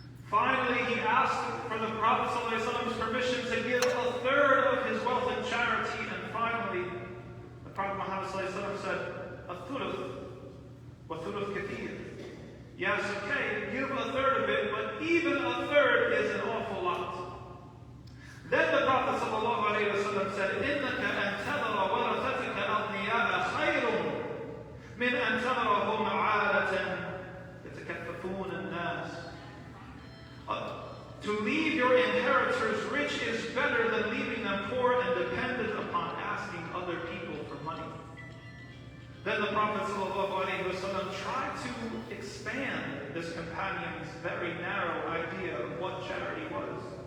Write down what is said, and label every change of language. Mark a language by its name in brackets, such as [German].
[English] Finally, he asked for the Prophet ﷺ's permission to give 1/3 of his wealth in charity, and finally, the Prophet Muhammad ﷺ said, [Arabic] "Thuluth, wa thuluth kathir." [English] Yes, okay, give 1/3 of it, but even 1/3 is an awful lot. Then the Prophet ﷺ said, [Arabic] إِنَّكَ أَن تَذَرَ وَرَثَتَكَ أَغْنِيَاءَ خَيْرٌ مِنْ أَن تَذَرَهُمْ عَالَةً يَتَكَفَّفُونَ النَّاسِ. [English] To leave your inheritors rich is better than leaving them poor and dependent upon asking other people for money. Then the Prophet ﷺ tried to expand this companion's very narrow idea of what charity was.